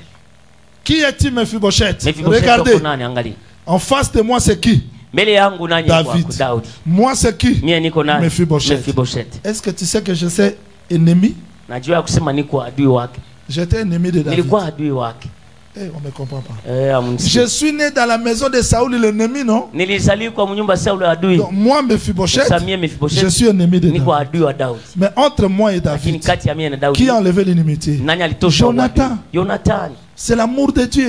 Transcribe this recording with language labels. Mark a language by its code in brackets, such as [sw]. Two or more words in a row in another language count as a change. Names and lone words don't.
[fr] Qui est-il Mephibosheth? Mephibosheth Regardez, [sw] uko nani? Angalia. [fr] en face de moi c'est qui? [sw] Mbele yangu nani [fr] David. [sw] kwako? Daudi. [fr] Moi c'est qui? [sw] Mie niko nani? [fr] Mephibosheth. [sw] Mephibosheth. [fr] Est-ce que tu sais que je sais ennemi? [sw] Najua ya kusema niko adui wake. [fr] J'étais ennemi de David. [sw] Nilikuwa adui wake. [fr] Eh, on ne comprend pas. Je Je suis né dans la maison de Saoul, l'ennemi, non? Donc, moi, Mephibosheth, je suis ennemi de David. Mais entre moi et David, qui a enlevé l'inimitié? Jonathan. C'est l'amour de Dieu.